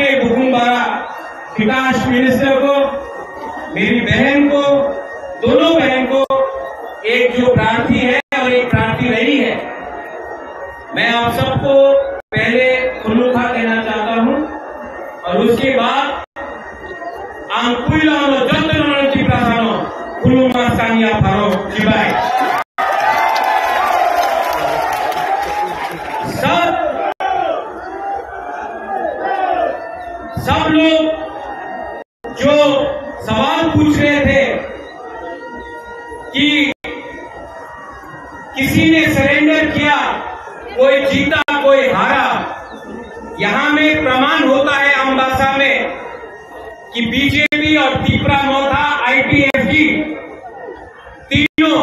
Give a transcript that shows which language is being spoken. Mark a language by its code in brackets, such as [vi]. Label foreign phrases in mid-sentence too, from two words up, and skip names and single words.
[hi] बुकुमबारा विकास मिनिस्टर को, मेरी बहन को, दोनों बहन को, एक जो प्रार्थी है और एक प्रार्थी रही है, मैं आप सबको पहले खुल्लुखा कहना चाहता हूं और उसके बाद [trp] आंकुइलानो जत्तनो चिप्रासानो खुल्लुमा सानिया फारो चिबाई। [hi] सब लोग जो सवाल पूछ रहे थे कि किसी ने सरेंडर किया, कोई जीता कोई हारा, यहां में प्रमाण होता है अम्बासा में कि बीजेपी और तीपरा मोथा ITFG